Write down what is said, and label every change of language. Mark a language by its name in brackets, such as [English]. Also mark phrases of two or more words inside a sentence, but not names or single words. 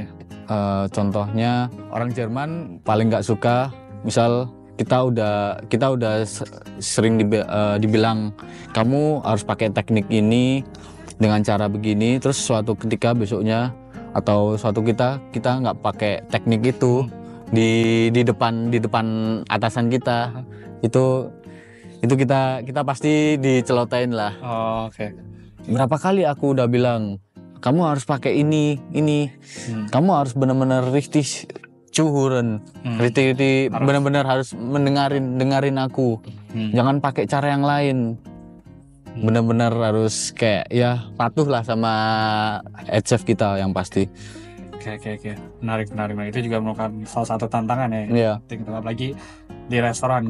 [Indonesian] Contohnya orang Jerman paling nggak suka misal kita udah sering dibilang kamu harus pakai teknik ini dengan cara begini, terus suatu ketika besoknya atau suatu kita nggak pakai teknik itu di depan atasan kita, itu kita pasti dicelotain lah. Oh, oke. Berapa kali aku udah bilang kamu harus pakai ini. Kamu harus benar-benar [German] richtig zuhören. [Indonesian] Richtig benar-benar harus dengarin aku. Jangan pakai cara yang lain. Benar-benar harus kayak ya patuh lah sama head chef kita yang pasti. Oke. Menarik. Itu juga merupakan salah satu tantangan ya. Iya. Apalagi di restoran.